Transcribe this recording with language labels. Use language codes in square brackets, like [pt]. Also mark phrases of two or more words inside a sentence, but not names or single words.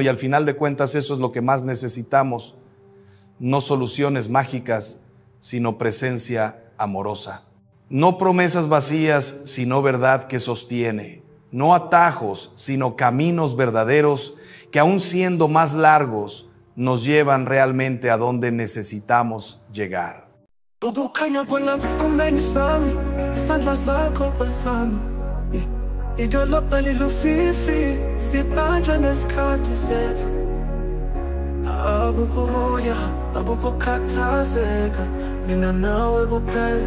[es] Y al final de cuentas eso es lo que más necesitamos. No soluciones mágicas, sino presencia amorosa. No promesas vacías, sino verdad que sostiene. No atajos, sino caminos verdaderos que aun siendo más largos, nos llevan realmente a donde necesitamos llegar. [zu] Kukukhanya kwelaphumeni sami, isandla sakho phezulu. Idolobha lilufifi, sibanjwe nesikhathi sethu. Abubuya, abukukhathazeka, mina nawe kuphela.